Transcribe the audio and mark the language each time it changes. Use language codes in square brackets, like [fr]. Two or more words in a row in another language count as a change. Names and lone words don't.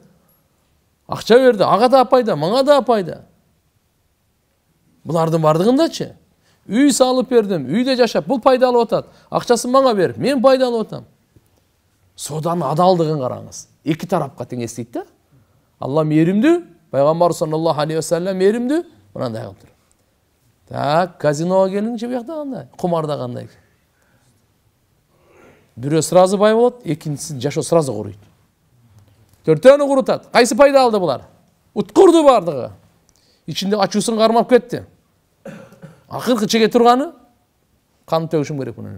[ky] Акча берди, ага да пайда, мага да пайда. Булардын бардыгындачы. Үй салып бердим, үйдө жашап, бул пайда алып атат. Акчасын мага берип, мен пайда алып атам. Соданын адалдыгын караңыз. Эки тарапка тең эстейт да. Алла мээримдүү, пайгамбар [ar] صلى الله عليه وسلم [ky] мээримдүү, мындай кылып тур. Так, казинога келиңчи буякта кандай? Кумарда кандай? Бирөө сразу бай болот, экинчиси жашоо сразу куруйт. Төртөөнү курутат. Кайсы пайда алды булар? Уткурду бардыгы. Ичинде ачуусун кармап кетти. Акыркы чеге турганы кан төгүшүм керек мунун.